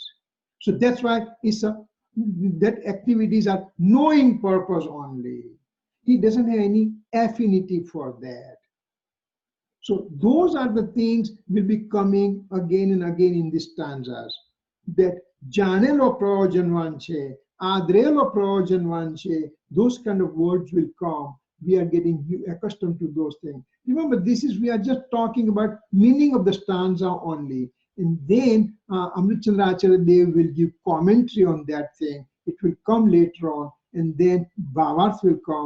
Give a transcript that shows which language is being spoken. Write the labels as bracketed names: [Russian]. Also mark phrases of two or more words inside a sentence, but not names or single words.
[English] So that's why that activities are knowing purpose only. He doesn't have any affinity for that. So those are the things will be coming again and again in these stanzas. [Gujarati] That જાણેલો પ્રયોજનવાન છે, આદરેલો પ્રયોજનવાન છે, [English] those kind of words will come. We are getting accustomed to those things. Remember, we are just talking about meaning of the stanza only. And then Amrit Chandra Acharya Dev will give commentary on that thing. It will come later on, and then Bhavarth will come.